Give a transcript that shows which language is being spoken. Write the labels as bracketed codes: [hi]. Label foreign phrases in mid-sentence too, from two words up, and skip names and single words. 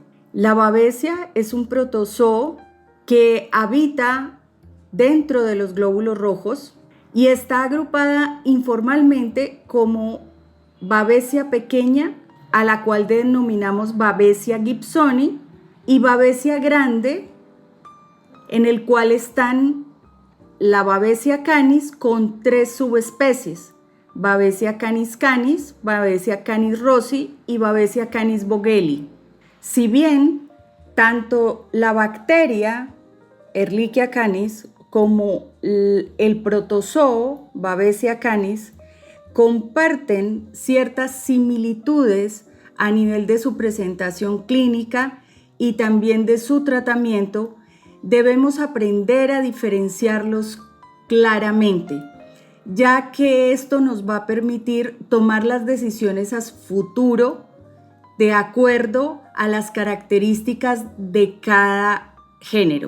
[es] La Babesia es un protozoo que habita dentro de los glóbulos rojos y está agrupada informalmente como Babesia pequeña, a la cual denominamos Babesia gibsoni, y Babesia grande, en el cual están la Babesia canis con 3 subespecies: Babesia canis canis, Babesia canis rossi y Babesia canis vogeli. Si bien tanto la bacteria Ehrlichia canis como el protozoo Babesia canis comparten ciertas similitudes a nivel de su presentación clínica y también de su tratamiento, debemos aprender a diferenciarlos claramente, ya que esto nos va a permitir tomar las decisiones a futuro de acuerdo a las características de cada género.